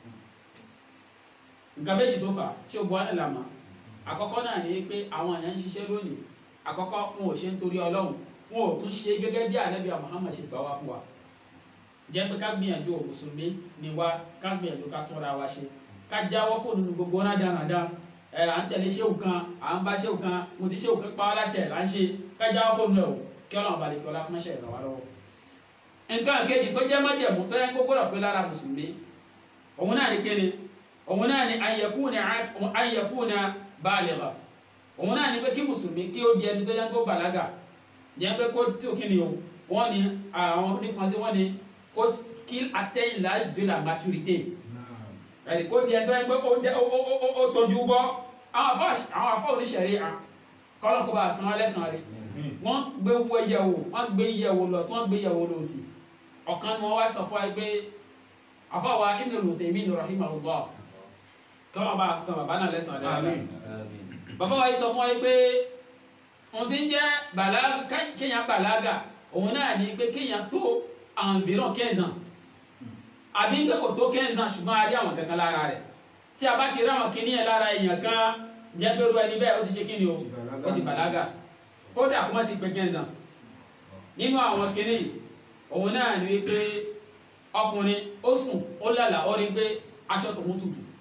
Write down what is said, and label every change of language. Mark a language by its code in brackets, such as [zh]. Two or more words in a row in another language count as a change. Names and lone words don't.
[yo] nǹkan méjì tó fà tí ó gbọ́ wọn nílànà àkọ́kọ́ náà ni pé àwọn èèyàn ń ṣiṣẹ́ lónìí àkọ́kọ́ wọn ò ṣe nítorí Ọlọ́run wọn ò tún ṣe gẹ́gẹ́ bí Ànábì Muhammad ṣe gbà wá fún wa jẹ́ pé ká gbìyànjú mùsùlùmí ni wá ká gbìyànjú ká tún ra wa ṣe ká jáwọ́ kó nínú gbogbo rádaràdà à ń tẹ̀lé ṣéwù kan à ń bá ṣéwù kan mo ti ṣéwù kan pa wá láṣẹ là ń ṣe ká jáwọ́ kó nínú ẹ̀ o kí Ọlọ́run balẹ̀ kí ọlá fún ẹ̀ṣẹ̀ ràn wá lọ́wọ́. nǹkan kejì tó jẹ́ májẹ̀mú tó yẹ kó gbọ́dọ̀ pé lára mùsùlùmí òun náà ni kéde òun náà ni [ar] أن يكون بالغا [yo] òun náà ni pé kí mùsùlùmí kí ó di ẹni tó yẹ kó bàlágà jẹ́ pé kó tí ò kí ni o wọ́n ní àwọn onífọ̀nsí wọ́n ní kó [fr] qu'il atteigne l'âge de la maturité [yo] ẹ̀rí kó di ẹni tó yẹ pé ó tọ́jú bọ́ àwọn afọ́ oníṣẹ̀rí kọ́lọ́ kó bá san wọ́n lẹ́sàn rẹ̀ wọ́n gbé wọ yẹ̀wò wọ́n gbé yẹ̀wò lọ tí wọ́n gbé yẹ̀wò lọ sí ọ̀kan ni wọ́n wá sọ fún wa pé àfọwà Ibn al-Uthaymin rahimahullah kọ́lọ́ bá san bàbá náà lẹ́sàn rẹ̀ bàbá wa yìí sọ fún wa pé òun ti ń jẹ́ bàlágà kéèyàn bàlágà òun náà ní pé kéèyàn tó [fr] environ 15 ans [yo] àbí ń pé kò tó [fr] 15 ans [yo] ṣùgbọ́n a rí àwọn kankan lára rẹ̀ tí a bá ti rí àwọn kíní yẹn lára èèyàn kan jẹ́ pé irú ẹni bẹ́ẹ̀ ó ti ṣe kíni o ó ti bàlágà kódà kó má ti pé [fr] 15 ans [yo] nínú àwọn kíní òun náà ní wípé ọkùnrin ó sùn ó lálà ó rí pé aṣọ tòun tutù